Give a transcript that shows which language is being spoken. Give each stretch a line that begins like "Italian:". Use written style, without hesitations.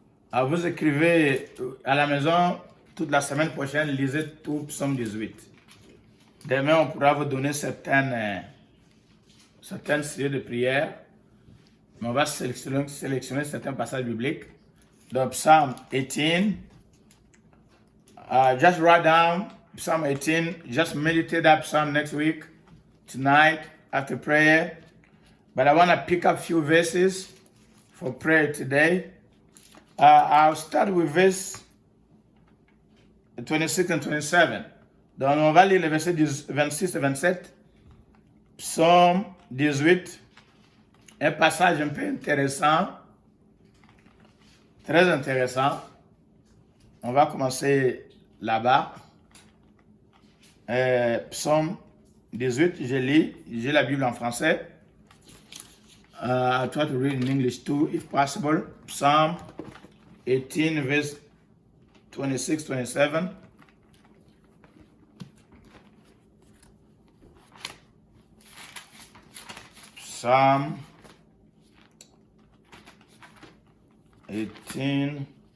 French: Alors vous écrivez à la maison toute la semaine prochaine, lisez tout Psaume 18. Demain, on pourra vous donner certaines séries de prières, mais on va sélectionner certains passages bibliques.
English: Donc, Psalm 18, just write down Psalm 18, just meditate that Psalm next week, tonight, after prayer. But I want to pick up a few verses for prayer today. I'll start with verse 26 and 27.
French: Donc, on va lire les versets 26 et 27. Psaume 18, un passage un peu intéressant, très intéressant. On va commencer là-bas. Psaume 18, j'ai la Bible en français.
English: I'll try to read in English too, if possible. Psalm 18, verse 26, 27. Psalm 18.